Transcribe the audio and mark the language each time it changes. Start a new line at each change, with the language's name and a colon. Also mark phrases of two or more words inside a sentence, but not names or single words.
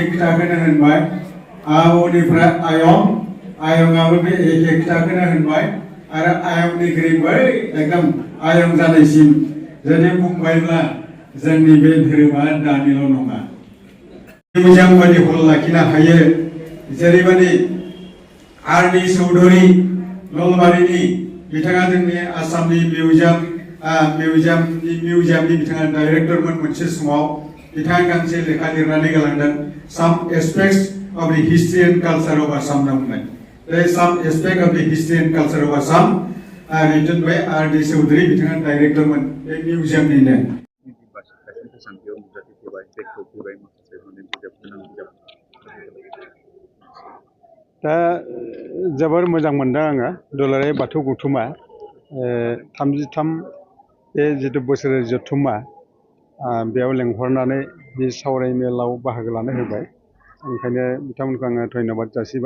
Bodo: खोथाखौनो होनबाय आबौनिफ्राय आयं आयंआबो बे एखे खोथाखौनो होनबाय आरो आयंनिख्रुइ बै एकदम आयं जानायसिम जुदि बुंबायब्ला जोंनि बे धोरोमा दानिल' नङा मोजां बायदि हल लाखिनो हायो जेरैबायदि आरनि चौधुरी नलबारिनि बिथाङा जोंनि आसामनि मिउजियामनि बिथाङा डाइरेक्टरमोन मोनसे समाव बिथाङा गांसे लेखा लिरनानै गालांदों
English: some aspects of the history and culture of Assam
Bodo: होनना बुंनाय
English: some aspect of the history and culture of Assam written by R.D.
Bodo: Chaudhary बिथाङा डाइरेक्टरमोन बे मिउजियामनिनो। दा जोबोर मोजां मोनदों आङो दुलाराय बाथौ गौथुमा 33 बे जिथु बोसोर जथुम्मा बेयाव लेंहरनानै बे सावरायमेलाव बाहागो लानो होबाय ओंखायनो बिथांमोनखौ आङो धन्यबाद जासिबाय।